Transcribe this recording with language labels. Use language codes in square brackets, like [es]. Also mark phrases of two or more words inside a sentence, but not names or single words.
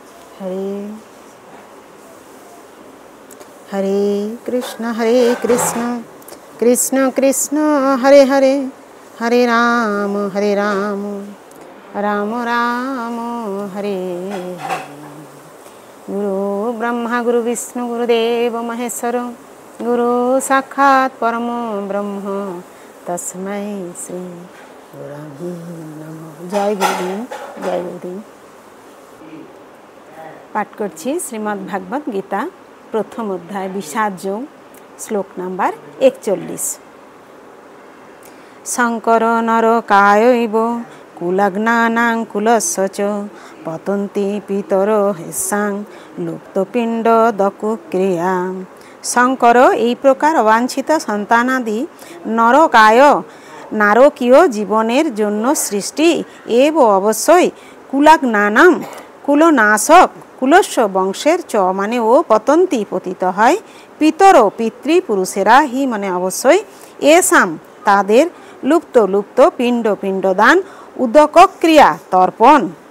[sa] हरे हरे कृष्ण कृष्ण कृष्ण हरे हरे, हरे राम राम राम हरे हरे। गुरु ब्रह्मा गुरु विष्णु गुरुदेव महेश्वर, गुरु साक्षात् परम ब्रह्म तस्मै श्री गुरवे नमः। जय गुरुदेव, जय गुरुदेव। [bn] পাঠ করছি শ্রীমদ্ ভাগবত গীতা প্রথম অধ্যায় বিষাদ যোগ, শ্লোক নম্বর 41। [sa] शंकर नरकायैव कुलग्नानां कुलस्य च पतन्ति पितरो हेषां लुप्तपिंड दकुक्रिया। [bn] शंकर এই প্রকার অবাঞ্ছিত সন্তানাদি নরকায় নারকীয় জীবনের জন্য সৃষ্টি এব অবশ্যই কুলাগ্নানাম কুলনাশক কুলস্য বংশের চ মানে ও পতন্তি পতিত হয়, পিতর পিতৃপুরুষেরা হি মানে অবশ্যই এসাম তাদের লুপ্ত পিণ্ডদান উদক ক্রিয়া তর্পণ।